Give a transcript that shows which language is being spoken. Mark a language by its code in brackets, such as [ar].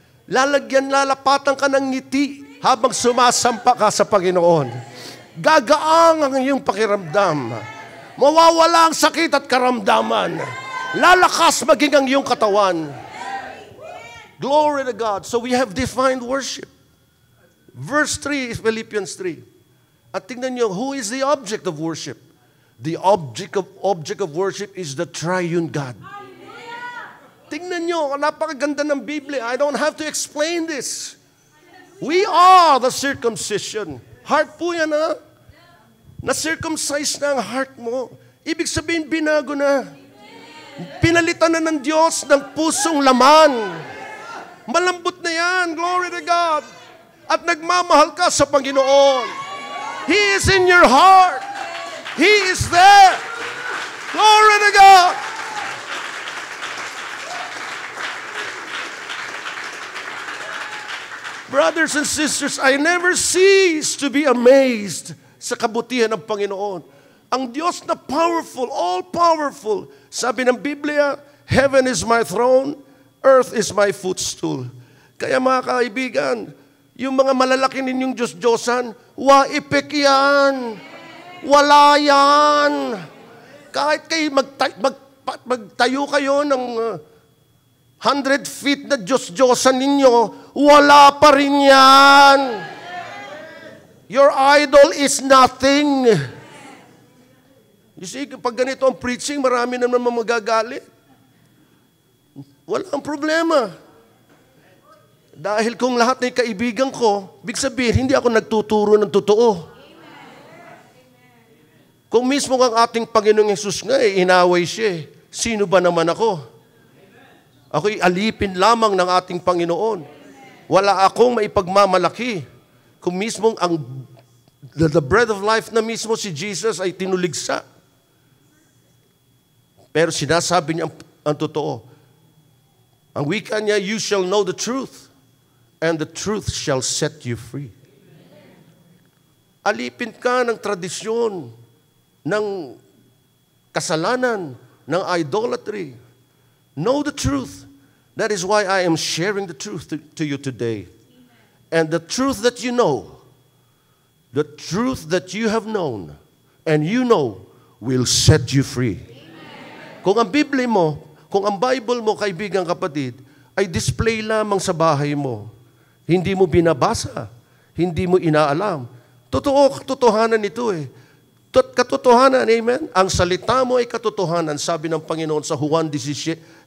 [tl] Lalapatan ka ng ngiti habang sumasampa ka sa Panginoon. Gagaang ang iyong pakiramdam. Mawawala ang sakit at karamdaman. Lalakas maging ang iyong katawan. [en] Glory to God. So we have defined worship. Verse 3 is Philippians 3. [tl] At tingnan niyo, [en] who is the object of worship? The object of worship is the triune God. [tl] Tingnan niyo, napakaganda ng Biblia. [en] I don't have to explain this. We are the circumcision. [tl] Heart po yan, ha? Na-circumcise na ang heart mo. Ibig sabihin, binago na. Pinalitan na ng Diyos ng pusong laman. Malambot na yan. Glory to God. At nagmamahal ka sa Panginoon. [en] He is in your heart. He is there. Glory to God. Brothers and sisters, I never cease to be amazed [tl] sa kabutihan ng Panginoon. Ang Diyos na powerful, all-powerful. Sabi ng Biblia, [en] heaven is my throne, earth is my footstool. [tl] Kaya mga kaibigan, yung mga malalaki ninyong Diyos-Diyosan, waipik yan. Wala yan. Kahit kayo magtayo kayo ng 100 feet na Diyos-Diyosan ninyo, wala pa rin yan. [en] Your idol is nothing. You see, [tl] pag ganito ang preaching, marami naman magagalit. Walang problema. Dahil kung lahat ay kaibigan ko, big sabihin, hindi ako nagtuturo ng totoo. Kung mismo ang ating Panginoong Hesus nga, inaway siya. Sino ba naman ako? Ako'y alipin lamang ng ating Panginoon. Wala akong maipagmamalaki. Kung mismo [en] the bread of life [tl] na mismo si Jesus ay tinuligsa. Pero sinasabi niya ang totoo. Ang wika niya, [en] you shall know the truth, and the truth shall set you free. [tl] Alipin ka ng tradisyon, ng kasalanan, ng idolatry. [en] Know the truth. That is why I am sharing the truth to you today. And the truth that you know, the truth that you have known, and you know, will set you free. [tl] Kung ang Biblia mo, kung ang Bible mo, kaibigan kapatid, ay display lamang sa bahay mo, hindi mo binabasa, hindi mo inaalam. Totoo, katotohanan ito eh. Katotohanan, amen? Ang salita mo ay katotohanan, sabi ng Panginoon sa Juan 17:17.